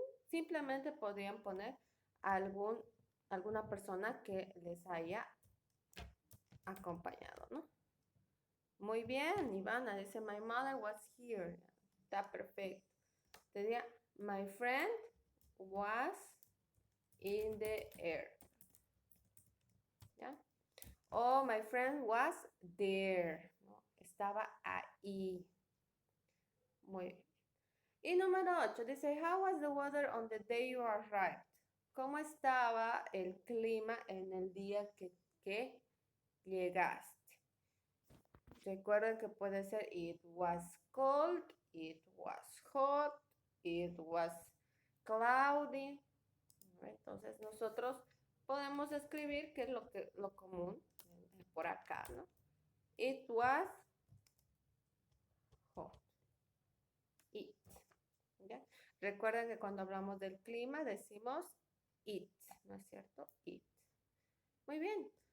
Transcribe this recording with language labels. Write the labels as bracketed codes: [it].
[es] Simplemente podrían poner alguna persona que les haya acompañado, ¿no? Muy bien, Ivana dice, [en] my mother was here. [es] Está perfecto. [en] Sería, my friend was in the air. ¿Ya? O my friend was there. ¿No? [es] Estaba ahí. Muy bien. Y número 8 dice, [en] how was the weather on the day you arrived? [es] ¿Cómo estaba el clima en el día que llegaste? Recuerden que puede ser [en] it was cold, it was hot, it was cloudy. [es] Entonces nosotros podemos escribir qué es lo común por acá, ¿no? [en] It was hot. It. ¿Ya? [es] Recuerden que cuando hablamos del clima decimos it, ¿no es cierto? It. Muy bien.